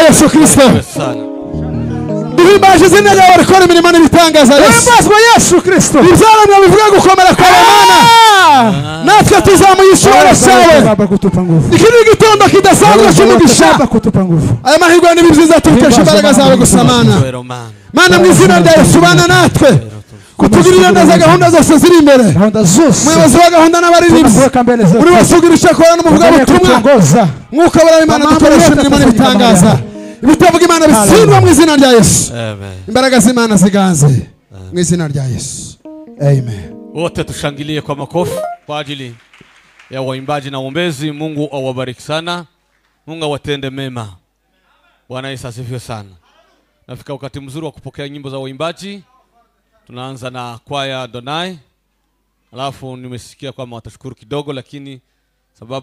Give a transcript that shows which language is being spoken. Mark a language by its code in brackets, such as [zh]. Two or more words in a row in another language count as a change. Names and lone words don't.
[rw] Kristo. Duhimbaje izina ryawe rikora imirimo n'ibitangaza Yesu. Himbazwa Yesu Kristo. Ibyaremwe bivuga gukomera kwa Mana. Natwe tuzamuye icyubahiro cyawe. [sw] Baba kutupa nguvu. [rw] Iki ni igitondo kidasanzwe cy'umugisha. [sw] Baba kutupa nguvu. [rw] Aya mahirwe ni byiza tubikesha imbaraga zawe gusa Mana. Mana mu izina rya Yesu bana natwe. Kutugirira neza gahunda zose ziri imbere. Gahunda zose. Umuyobozi wa gahunda n'abaririmbyi. Uri wasugira icyo akora n'umuvuga butumwa. Mwuka w'Imana Imana dukoresha imirimo n'ibitangaza. Ibitavuga Imana bisindwa mu izina rya Yesu. Imbaraga z'Imana ziganze mu izina rya Yesu. Amen. [sw] Wote tushangilie kwa makofi kwa ajili ya waimbaji na waombezi. Mungu awabariki sana. Mungu awatende mema. Bwana Yesu asifiwe sana. Nafika wakati mzuri wa kupokea nyimbo za waimbaji. Tunaanza na kwaya Adonai. Alafu nimesikia kwamba watashukuru kidogo, lakini sababu